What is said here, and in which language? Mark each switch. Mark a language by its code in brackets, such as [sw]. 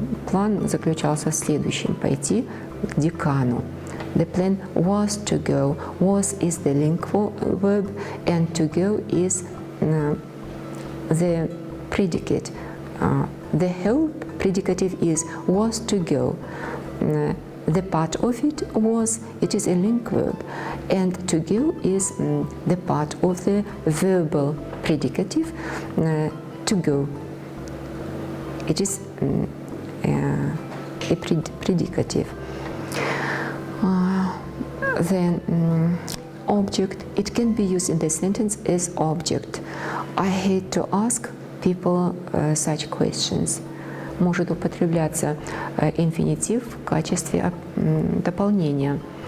[ru] План заключался в следующем: пойти к декану. [en] The plan was to go. Was is the link verb, and to go is the predicate. The whole predicative is was to go. The part of it is a link verb, and to go is the part of the verbal predicative to go. It is a predicative. Then object, it can be used in the sentence as object. I hate to ask people such questions. [ru] Может употребляться инфинитив в качестве дополнения.